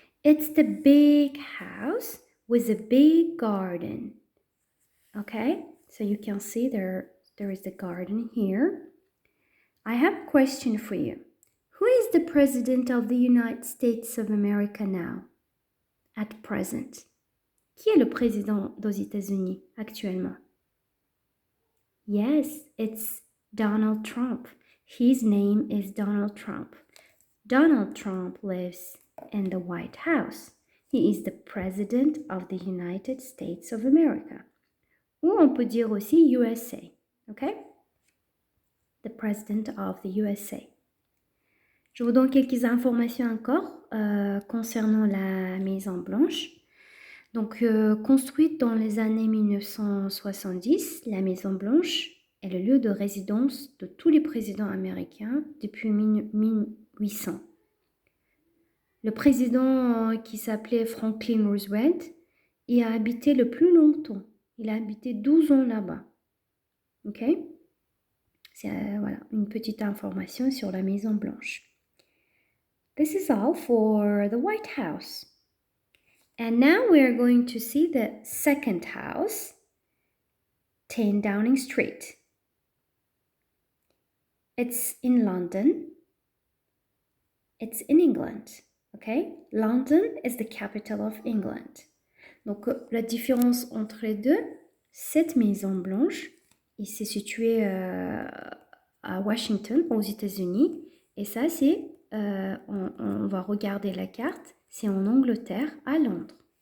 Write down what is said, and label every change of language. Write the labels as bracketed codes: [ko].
[en] It's the big house with a big garden. Okay? So you can see there is the garden here. I have a question for you. Who is the president of the United States of America now? At present. [fr] Qui est le président des États-Unis actuellement? [en] Yes, it's Donald Trump. His name is Donald Trump. Donald Trump lives in the White House. He is the president of the United States of America. [fr] Ou on peut dire aussi USA, okay? [en] The president of the USA. [fr] Je vous donne quelques informations encore concernant la Maison Blanche. Donc, construite dans les années 1970, la Maison Blanche est le lieu de résidence de tous les présidents américains depuis 1800. Le président qui s'appelait Franklin Roosevelt y a habité le plus longtemps. Il a habité 12 ans là-bas. OK? C'est voilà, une petite information sur la Maison Blanche. [en] This is all for the White House. And now we are going to see the second house, 10 Downing Street. It's in London. It's in England. Okay? London is the capital of England. [fr] Donc, la différence entre les deux, cette Maison Blanche, il s'est situé à Washington, aux États-Unis. Et ça, c'est, on va regarder la carte, c'est en Angleterre, à Londres.